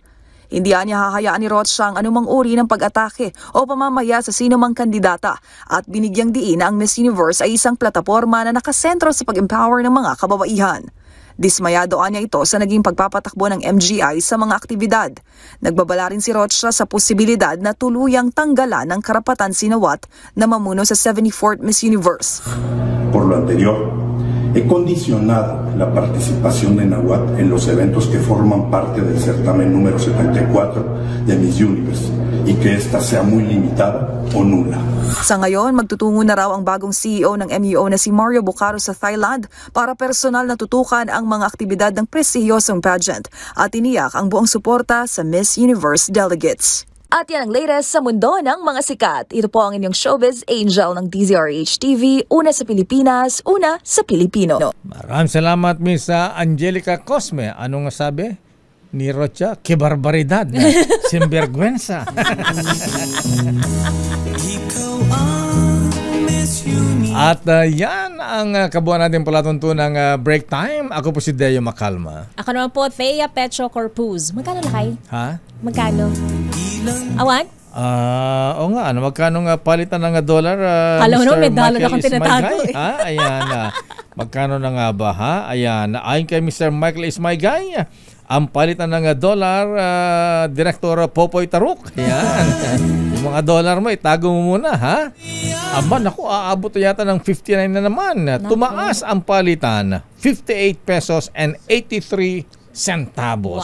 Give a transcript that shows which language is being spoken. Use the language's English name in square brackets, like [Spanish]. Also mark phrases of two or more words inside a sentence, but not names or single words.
[Filipino] Hindi niya hahayaan ni Rocha ang anumang uri ng pag-atake o pamamaya sa sinumang kandidata at binigyang diin na ang Miss Universe ay isang plataporma na nakasentro sa pag-empower ng mga kababaihan. Dismayado niya ito sa naging pagpapatakbo ng MGI sa mga aktibidad. Nagbabala rin si Rocha sa posibilidad na tuluyang tanggalan ng karapatan si Wat na mamuno sa 74th Miss Universe. [Spanish] Por lo anterior, he condicionado la participación de Wat en los eventos que forman parte del certamen número 74 de Miss Universe y que esta sea muy limitada o nula. [Filipino] Sa ngayon, magtutungo na raw ang bagong CEO ng MUO na si Mario Bucaro sa Thailand para personal na tutukan ang mga aktibidad ng prestihiyosong pageant at tiniyak ang buong suporta sa Miss Universe delegates. At yan ang latest sa mundo ng mga sikat. Ito po ang inyong [English] showbiz angel [Filipino] ng DZRH TV, una sa Pilipinas, una sa Pilipino. Maraming salamat, Miss Angelica Cosme. Anong sabi ni Rocha? [Spanish] Que barbaridad. [Filipino] Sinvergüenza. At yan ang kabuuan natin palatuntunang [English] break time. [Filipino] Ako po si Deo Macalma. Ako naman po, Thea Petro Corpuz. Magkano lakay? Ha? Magkano? Awan? Oo nga, magkano nga palitan ng dollar? Alam mo naman, may dollar akong tinatago. Ayan, magkano na nga ba ha? Ayan, ayon kay Mr. Michael is my guy. Ang palitan ng dollar, Director Popoy Taruk. Ayan. Yung mga dollar mo, itago mo muna, ha? Aba, naku, aabot yata ng 59 na naman. Tumaas ang palitan, 58 [English] pesos and 83 centavos.